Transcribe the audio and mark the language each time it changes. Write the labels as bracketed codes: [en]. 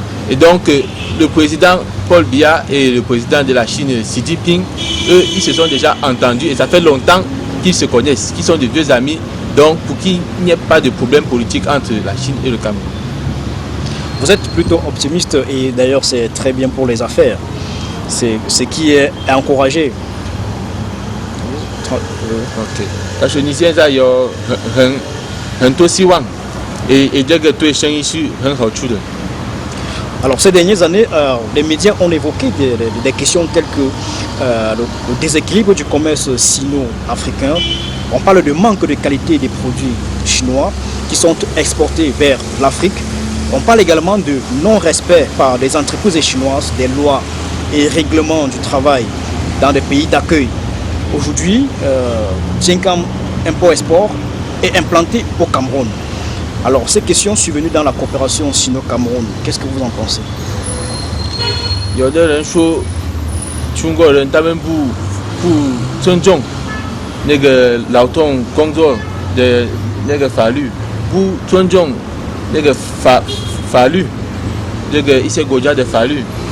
[fr] Et donc, le président Paul Biya et le président de la Chine, Xi Jinping, eux, ils se sont déjà entendus et ça fait longtemps qu'ils se connaissent, qu'ils sont de vieux amis, donc pour qu'il n'y ait pas de problème politique entre la Chine et le Cameroun. Vous êtes plutôt optimiste et d'ailleurs c'est très bien pour les affaires. C'est ce qui est encouragé. OK. [zh] 但是你现在有很多希望， [fr] et [zh] 这个对生意是很好处的。 [fr] Alors ces dernières années, les médias ont évoqué des questions telles que le déséquilibre du commerce sino-africain. On parle de manque de qualité des produits chinois qui sont exportés vers l'Afrique. On parle également de non-respect par des entreprises chinoises des lois et règlements du travail dans des pays d'accueil. Aujourd'hui, Jinkam Import-Export est implanté au Cameroun. Alors, ces questions sont venues dans la coopération sino-Cameroun. Qu'est-ce que vous en pensez? [zh] 有的人说，中国人他们不尊重那个劳动工作的那个法律，不尊重那个法律，这个一些国家的法律。